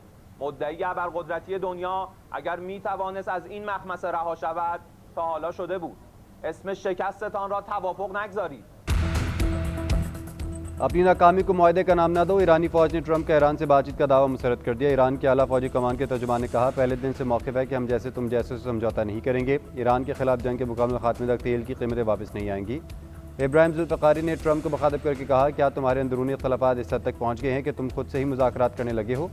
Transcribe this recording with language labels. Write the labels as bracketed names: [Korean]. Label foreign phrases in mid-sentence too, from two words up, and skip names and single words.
[Persian] مدعی ابرقدرتی دنیا اگر میتوانست از این مخمصه رها شود تا حالا شده بود. اسم شکستتان را توافق نگذارید. [Urdu] اپنی ناکامی کو معاہدے کا نام نہ دو. ایرانی فوج نے ٹرمپ کا ایران سے بات چیت کا دعویٰ مسترد کر دیا۔ ایران کے اعلیٰ فوجی کمان کے ترجمان نے کہا پہلے دن سے موقف ہے کہ ہم جیسے تم جیسے سمجھوتہ نہیں کریں گے. ایران کے خلاف جنگ کے مکمل خاتمے تک تیل کی قیمتیں واپس نہیں آئیں گی. ابراہیم ذوالفقاری نے ٹرمپ کو مخاطب کرکے کہا کیا تمہارے اندرونی اختلافات اس حد تک پہنچ گئے ہیں کہ تم خود سے ہی مذاکرات کرنے لگے ہو.